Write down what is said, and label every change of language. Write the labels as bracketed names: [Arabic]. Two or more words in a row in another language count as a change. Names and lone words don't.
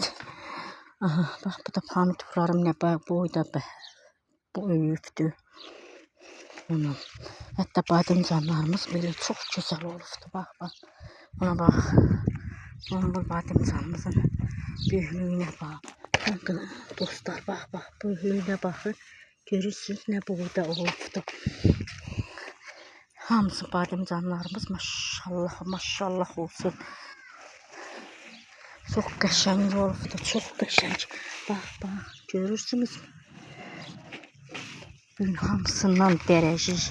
[Turkish] Aha, bak bu da pomidorlarım ne boyda böyüyübdü. Hatta bademcanlarımız böyle çok güzel olubdu. Bak. Buna bak. Bu bademcanımızın büyüklüğüne bak. Bakın dostlar bak büyüklüğüne bakın. Görürsünüz ne boyda olubdu. [Azerbaijani] Hamısı bademcanlarımız maşallah olsun. Çok qəşəng olubdu. Çok qəşəng. [Turkish] Bak görürsünüz mü? Hamısından dərəcik.